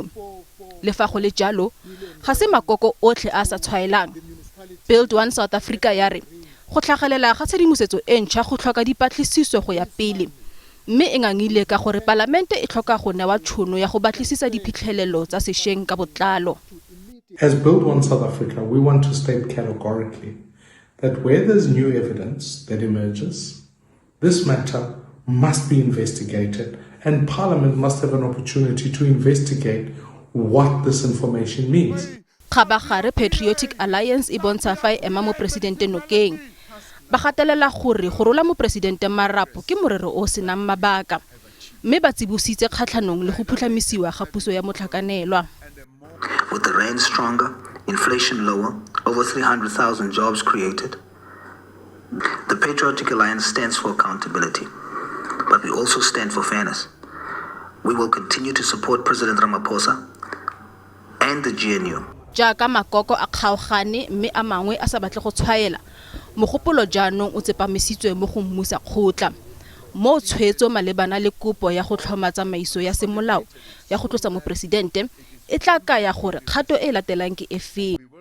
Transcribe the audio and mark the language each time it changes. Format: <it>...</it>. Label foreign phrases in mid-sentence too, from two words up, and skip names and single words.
<tn>Le fa go le jalo ga se makoko otlhe a sa tshwaelang. Build One South Africa ya re go tlhagelela ga tshedimosetso e ntšha go tlhoka dipatlisiso go ya pele, mme e ngangile ka gore palamente e tlhoka go newa tšhono ya go batlisisa diphitlhelelo tsa sešweng ka botlalo.</tn> <en>As Build One South Africa, we want to state categorically that where there's new evidence that emerges, this matter must be investigated, and Parliament must have an opportunity to investigate what this information means.</en> <tn>Khabagare Patriotic Alliance e bontsha fa e ema mo presidente nokeng. Ba gatelela gore go rola mo presidente marapo ke morero o senang mabaka, mme ba tsibositse kgatlhanong le go phutlhamisiwa ga puso ya motlhakanelwa.</tn> <en>With the rand stronger, inflation lower, over 300,000 jobs created, the Patriotic Alliance stands for accountability, but we also stand for fairness. We will continue to support President Ramaphosa and the GNU.</en> <tn>Jaaka makoko a kgaogane mme a mangwe a sa batle go tshwaela, mogopolo jaanong o tsepamisitswe mo go mmusakgotla. Mo tshwetso malebana le kopo ya go tlhoma tsamaiso ya semolao ya go tlosa mo presidente e tla kaya gore kgato e latelang ke efeng.</tn>